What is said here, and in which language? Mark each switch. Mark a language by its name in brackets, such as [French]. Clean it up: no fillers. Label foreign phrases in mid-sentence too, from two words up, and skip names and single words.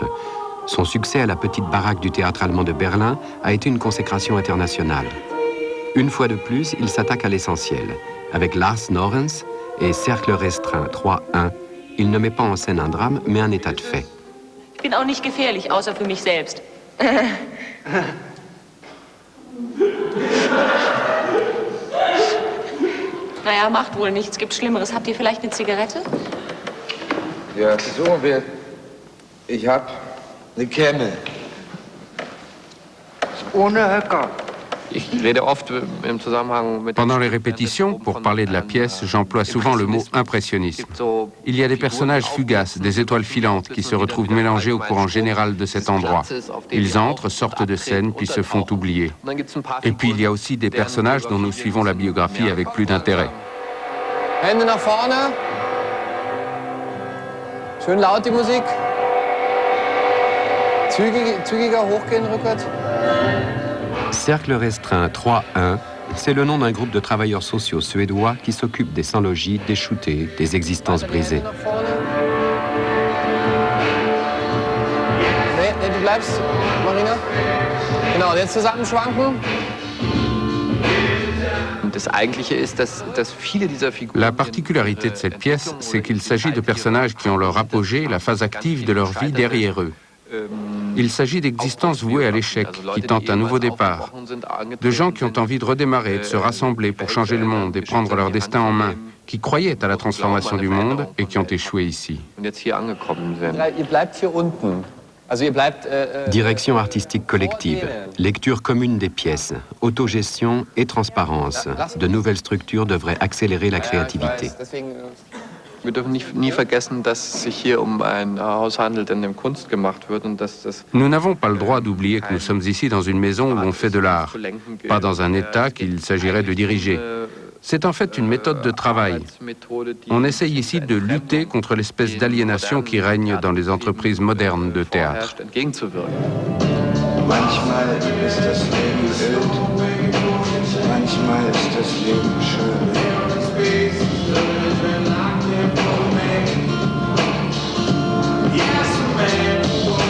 [French] Son succès à la petite baraque du théâtre allemand de Berlin a été une consécration internationale. Une fois de plus, il s'attaque à l'essentiel. Avec Lars Norrens et Cercle restreint 3-1, il ne met pas en scène un drame, mais un état de fait. [German] Ich bin auch nicht gefährlich, außer für mich selbst. Naja, macht wohl nichts. Gibt Schlimmeres. Habt ihr vielleicht eine Zigarette? Ja, so, ich hab eine Kemme. Ohne Höcker. [French] Pendant les répétitions, pour parler de la pièce, j'emploie souvent le mot impressionnisme. Il y a des personnages fugaces, des étoiles filantes qui se retrouvent mélangés au courant général de cet endroit. Ils entrent, sortent de scène, puis se font oublier. Et puis il y a aussi des personnages dont nous suivons la biographie avec plus d'intérêt. [German] Hände nach vorne. Schön laut die Musik. Zügiger hochgehen rückwärts. [French] Cercle restreint 3-1, c'est le nom d'un groupe de travailleurs sociaux suédois qui s'occupent des sans-logis, des shootés, des existences brisées. [German] Nee, du bleibst, Marina. Genau, jetzt zusammenschwanken. [French] La particularité de cette pièce, c'est qu'il s'agit de personnages qui ont leur apogée, la phase active de leur vie derrière eux. Il s'agit d'existences vouées à l'échec, qui tentent un nouveau départ, de gens qui ont envie de redémarrer, de se rassembler pour changer le monde et prendre leur destin en main, qui croyaient à la transformation du monde et qui ont échoué ici. Direction artistique collective, lecture commune des pièces, autogestion et transparence. De nouvelles structures devraient accélérer la créativité. [German] Wir dürfen nie vergessen, dass es sich hier ein Haus handelt, in dem Kunst gemacht wird und dass das. [French] Nous n'avons pas le droit d'oublier que nous sommes ici dans une maison où on fait de l'art, pas dans un État qu'il s'agirait de diriger. C'est en fait une méthode de travail. On essaye ici de lutter contre l'espèce d'aliénation qui règne dans les entreprises modernes de théâtre. [German] Manchmal ist das Leben wild, manchmal ist das Leben schön. [English] Yes, man.